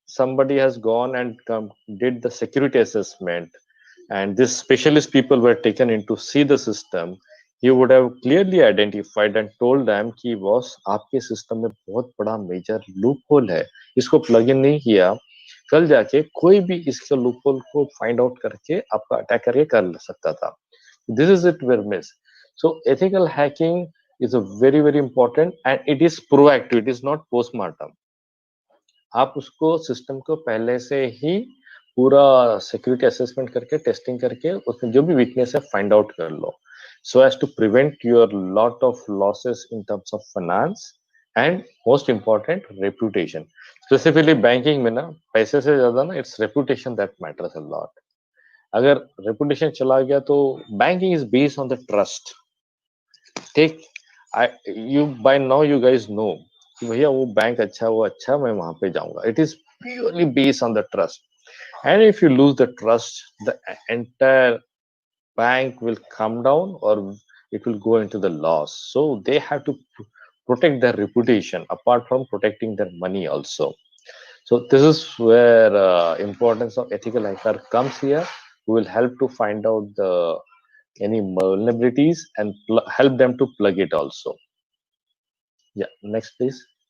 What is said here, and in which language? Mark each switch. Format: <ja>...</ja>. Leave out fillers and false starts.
<en>somebody has gone and did the security assessment, and this specialist people were taken in to see the system, he would have clearly identified and told them</en> <hi>कि boss आपके system में बहुत बड़ा major loophole है, इसको plug in नहीं किया, कल जाके कोई भी इसके loophole को find out करके आपका attack करके कर सकता था.</hi> <en>This is it where miss. So ethical hacking is a very very important, and it is proactive, it is not postmortem.</en> <hi>आप उसको सिस्टम को पहले से ही पूरा सिक्योरिटी असेसमेंट करके टेस्टिंग करके उसमें जो भी वीकनेस है फाइंड आउट कर लो,</hi> <en>So as to prevent your lot of losses in terms of finance and most important reputation.</en> <hi>Specifically banking में ना पैसे से ज्यादा ना</hi> <en>It's reputation that matters a lot.</en> <hi>अगर रेपुटेशन चला गया तो</hi> <en>Banking is based on the trust. Take you by now you guys know</en> <hi>कि भैया वो बैंक अच्छा, वो अच्छा, मैं वहां पे जाऊंगा.</hi> <en>It is purely based on the trust, and if you lose the trust the entire bank will come down or it will go into the loss. So they have to protect their reputation apart from protecting their money also. So this is where importance of ethical hacker comes here. We will help to find out the any vulnerabilities and help them to plug it also. Yeah, next please.</en>